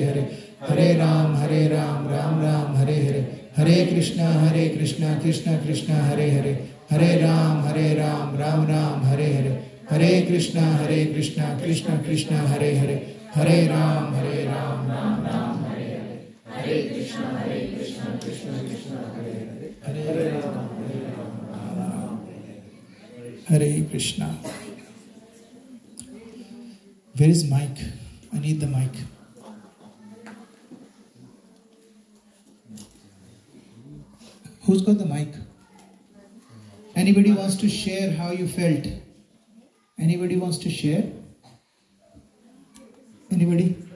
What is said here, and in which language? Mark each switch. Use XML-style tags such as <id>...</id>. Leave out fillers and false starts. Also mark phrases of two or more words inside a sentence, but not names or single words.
<sa>हरे, हरे राम राम हरे हरे, हरे कृष्णा कृष्णा कृष्णा हरे हरे, हरे राम राम राम हरे हरे, हरे कृष्णा कृष्णा कृष्णा हरे हरे, हरे राम राम राम हरे हरे, हरे कृष्णा कृष्णा कृष्णा हरे हरे, हरे राम राम हरे कृष्णा.</sa> <en>Where is mic? I need the mic. Who's got the mic? Anybody wants to share how you felt? Anybody wants to share? Anybody?</en>